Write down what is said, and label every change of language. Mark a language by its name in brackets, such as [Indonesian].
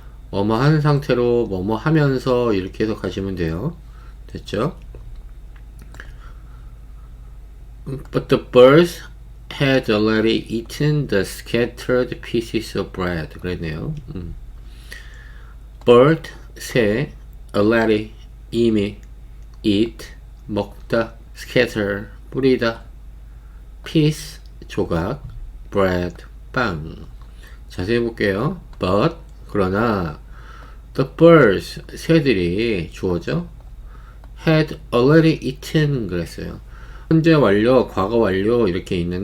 [Korean] 뭐뭐 한 상태로 뭐뭐 하면서 이렇게 해석하시면 돼요. 됐죠? [English] But the birds had already eaten the scattered pieces of bread. [Korean] 그랬네요. Bird, 새, already, 이미, eat, 먹다, scatter, 뿌리다, piece, 조각, bread, 빵. 자세히 볼게요. But, 그러나 [English] the birds, [Korean] 새들이 주어죠. [English] had already eaten [Korean] 그랬어요. 현재 완료, 과거 완료 이렇게